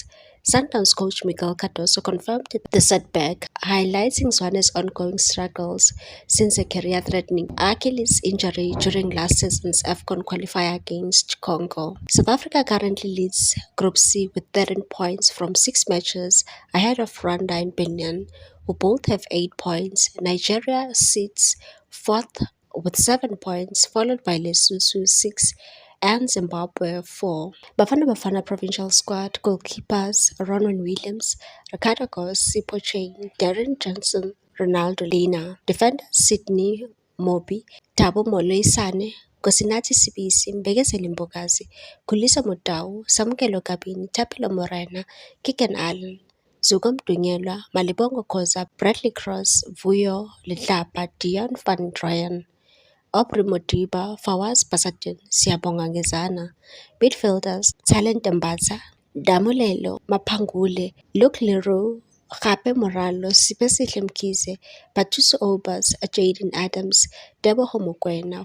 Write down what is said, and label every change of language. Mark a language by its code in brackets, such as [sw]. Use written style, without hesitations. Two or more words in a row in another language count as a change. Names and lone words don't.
[en] Sundowns coach Miguel Cardoso confirmed the setback, highlighting Zwane's ongoing struggles since a career-threatening Achilles injury during last season's AFCON qualifier against Congo. South Africa currently leads Group C with 13 points from 6 matches ahead of Rwanda and Benin, who both have 8 points. Nigeria sits fourth with 7 points, followed by Lesotho 6 and Zimbabwe 4. Bafana Bafana provincial squad goalkeepers Ronwen Williams, Ricardo Goss, Sipho Chain, Darren Johnson, Ronaldo Lena. Defenders Sydney Mobi, Tabo Moloisane, Kosinati Sibisi, Mbekeseli Mbokazi, Kulisa Mutau, Samukelo Kabini, Tapelo Morena, Kiken Allen, Zuko Mdunyelwa, Malibongo Khoza, Bradley Cross, Vuyo Letlapa, Dion van Dryen, Aubrey Modiba, Fawaz Basadin, Siyabonga Ngezana. Midfielders Talent Mbatha, Damulelo Maphangule, Luke Leroux, Kgape Moralo, Sipesihle Mkhize, Batuso Obas, Jaden Adams, Teboho Mokoena.